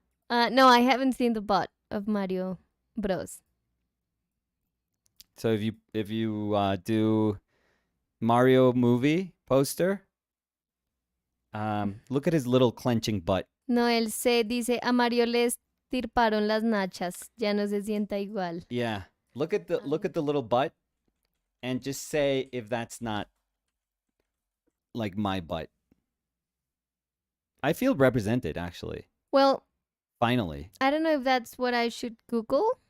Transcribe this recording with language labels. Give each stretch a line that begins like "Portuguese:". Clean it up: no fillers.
English: No, I haven't seen the bot of Mario Bros. So if you do Mario movie poster, look at his little clenching butt.
Spanish: No, él se dice, a Mario le estirparon las nachas. Ya no se sienta igual.
English: Yeah. Look at the little butt and just say if that's not like my butt. I feel represented actually. Well, Finally. I don't know if that's what I should Google.